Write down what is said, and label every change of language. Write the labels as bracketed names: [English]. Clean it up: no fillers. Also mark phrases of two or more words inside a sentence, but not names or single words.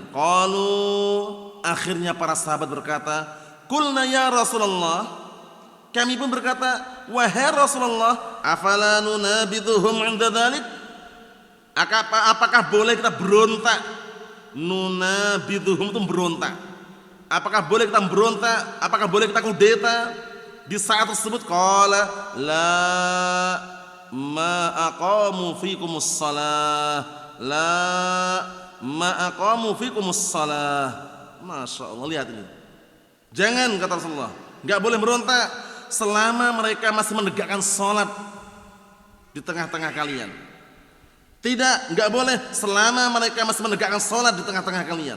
[Indonesian] Qalu, akhirnya para sahabat berkata, [Arabic] قلنا يا رسول الله, [Indonesian] kami pun berkata, wahai Rasulullah, [Arabic] أفلا ننابذهم عند ذلك? [Indonesian] Apakah boleh kita berontak? Nunabidhuhum itu berontak. Apakah boleh kita berontak? Apakah boleh kita kudeta di saat tersebut? [Arabic] قال لا ما أقاموا فيكم الصلاة لا ما أقاموا فيكم الصلاة, la ma aqamu fikumus shalah. ما شاء الله, [Indonesian] lihat ini. Jangan, kata Rasulullah, enggak boleh berontak selama mereka masih menegakkan sholat di tengah-tengah kalian. Tidak, enggak boleh selama mereka masih menegakkan sholat di tengah-tengah kalian.